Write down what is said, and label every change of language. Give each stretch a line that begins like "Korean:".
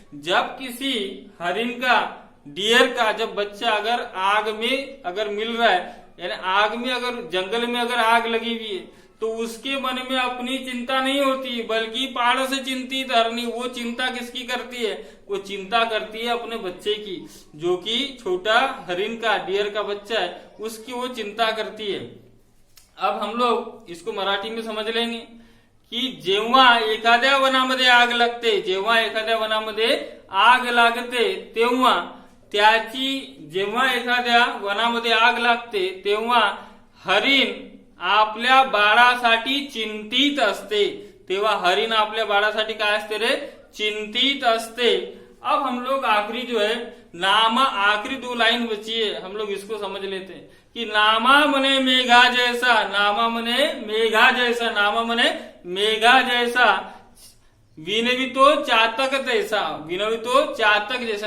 Hindi: जब किसी हरिण का, डियर का जब बच्चा अगर आग में अगर मिल रहा है, यानी आग में अगर, जंगल में अगर आग लगी हुई है, तो उसके मन में अपनी चिंता नहीं होती, बल्कि पारस चिंतित हरणी, वो चिंता किसकी करती है? वो चिंता करती है अपने बच्चे की, जो कि छोटा हरिण का, डियर का बच्चा है, उसकी वो चिंता करती है। अब हम लोग इसको मराठी में समझ लेंगे की
Marathi: जेव्हा एखाद्या वनामध्ये आग लागते, जेव्हा एखाद्या वनामध्ये आग लागते तेव्हा त्याची, जेव्हा एखाद्या वनामध्ये आग लागते तेव्हा हरिण आपल्या बाळासाठी चिंतित असते। तेव्हा हरिण आपल्या बाळासाठी काय असते रे? चिंतित असते।
Hindi: अब हम लोग आखिरी जो है नामा, आखिरी 2 लाइन बची है, हम लोग इसको समझ लेते हैं कि
Marathi: नामा मने मेघा जैसा,
Hindi: नामा मने मेघा जैसा, नामा मने मेघा जैसा,
Marathi: विनवितो चातक जैसा,
Hindi: विनवितो चातक जैसा।